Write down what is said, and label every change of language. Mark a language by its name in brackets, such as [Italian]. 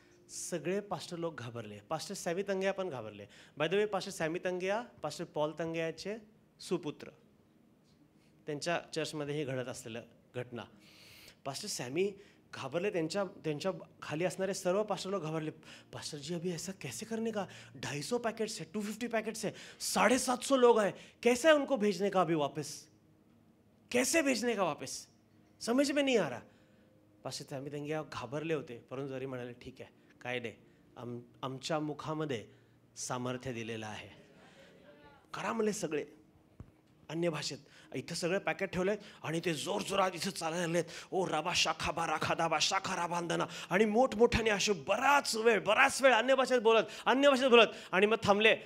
[Marathi] सगळे पास्टर लोक घाबरले. पास्टर सॅमी तंगिया पण घाबरले. [English] by the way [Marathi] pastor Sammy तंगिया pastor Paul तंगियाचे सुपुत्र. त्यांच्या चर्चमध्ये हे घडत असलेलं घटना. पास्टर सॅमी घाबरले. त्यांच्या खाली असणारे सर्व पास्टर लोक घाबरले. [Hindi] पास्टर जी अभी ऐसा कैसे करने का, 250 पैकेट्स है, 250 पैकेट्स है, 750 लोग हैं, कैसे है उनको भेजने का अभी वापस, कैसे भेजने का वापस, समझ में नहीं आ रहा. [Marathi] पास्टर सॅमी त्यांनी घाबरले होते, परंतु जरी म्हणाले ठीक आहे, काय नाही, आमच्या मुखामध्ये सामर्थ्य दिलेलं आहे, करा म्हणले सगळे अन्य भाषेत. इथं सगळे पॅकेट ठेवलेत आणि ते जोरजोरात इथं चालायला लागलेत. ओ राबा शाखा बारा खादाबा शाखा राबांधना, आणि मोठमोठ्याने असे बराच वेळ अन्य भाषेत बोलत आणि मग थांबले.